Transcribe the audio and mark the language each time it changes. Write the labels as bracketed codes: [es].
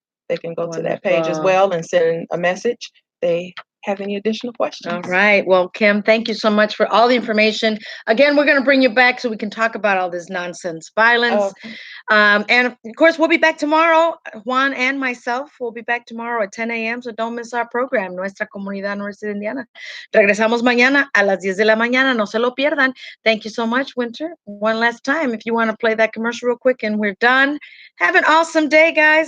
[en] They can go to that page as well and send a message. They have any additional questions. All right. Well, Kim, thank you so much for all the information. Again, we're going to bring you back so we can talk about all this nonsense violence. Okay. And of course, we'll be back tomorrow. Juan and myself will be back tomorrow at 10 a.m. So don't miss our program, Nuestra Comunidad Nwi. [es] Regresamos mañana a las 10 de la mañana. No se lo pierdan. [en] Thank you so much, Winter. One last time, if you want to play that commercial real quick and we're done. Have an awesome day, guys.